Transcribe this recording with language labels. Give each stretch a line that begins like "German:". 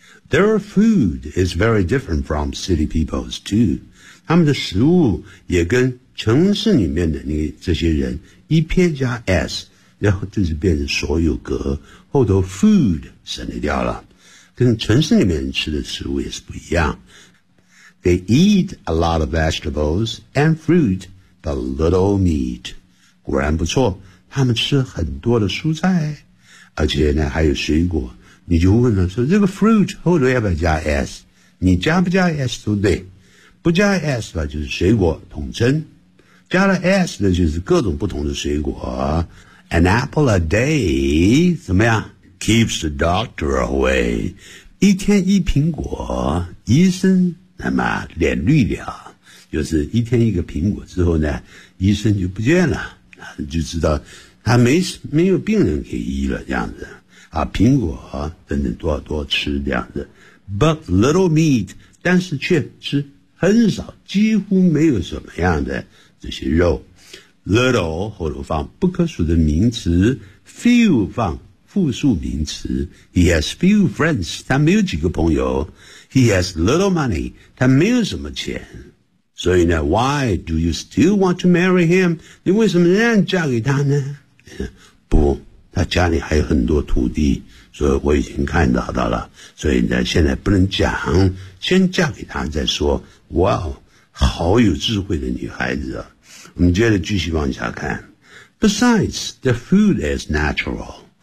English: Their food is very different from city people's too.
Chinese: 他们的食物也跟城市里面的那这些人一撇加 s, 然后就是变成所有格，后头 food 省略掉了，跟城市里面吃的食物也是不一样。
English: They eat a lot of vegetables and fruit, but little meat.
Chinese: 果然不错，他们吃很多的蔬菜，而且呢还有水果。你就问了说这个 fruit 后头要不要加 s? 你加不加 s 都对，不加 s 吧就是水果统称。加了 S 的就是各种不同的水果。
English: An apple a day,
Chinese: 怎么样
English: ?keeps the doctor away.
Chinese: 一天一苹果，医生那么脸绿了。就是一天一个苹果之后呢，医生就不见了。就知道他没有病人可以医了，这样子。啊，苹果等等多少多吃，这样子。
English: But little meat,
Chinese: 但是却吃很少，几乎没有什么样的。这些肉 little 后头放不可数的名词 few 放复数名词。
English: He has few friends,
Chinese: 他没有几个朋友。
English: He has little money,
Chinese: 他没有什么钱。所以呢
English: why do you still want to marry him?
Chinese: 你为什么仍然嫁给他呢？不，他家里还有很多土地，所以我已经看到他了。所以呢现在不能讲，先嫁给他再说。哇，好有智慧的女孩子啊。我们接着继续往下看。
English: Besides, the food is natural.